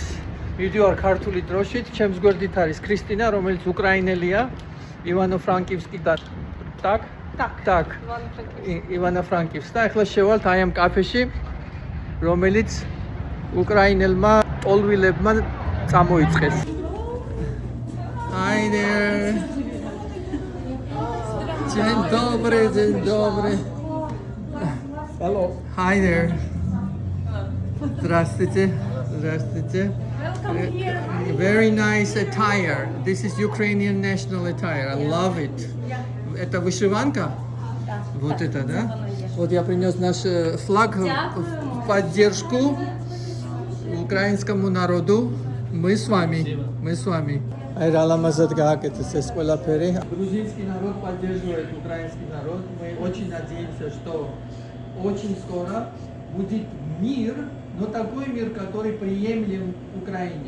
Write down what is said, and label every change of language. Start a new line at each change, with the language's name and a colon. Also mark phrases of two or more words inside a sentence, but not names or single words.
Georgian: მივდივარ ქართული დროშით, ჩემს გვერდით არის ქრისტინა, რომელიც უკრაინელია, ივანო-ფრანკივსკიდან.
Ukrainian: Так, ივანო-ფრანკივსკ.
Georgian: და ახლა შევალთ აი ამ კაფეში, რომელიც უკრაინელმა ტოლვილებმა წამოიწყეს.
English: Hi there.
Polish: Dzień dobry.
English: Hello. Hi there.
Russian: Здравствуйте.
English: Welcome here. Very nice attire. This is Ukrainian national attire. I love it.
Russian: Это вышиванка? Вот это, да? Вот я принес наш флаг в поддержку украинскому народу. Мы с вами.
Georgian: Ай, რა ლამაზად გააკეთეთ ეს ყველაფერი.
Russian: Грузинский народ поддерживает украинский народ. Мы очень надеемся, что очень скоро будет мир, но такой мир, который приемлем Украине.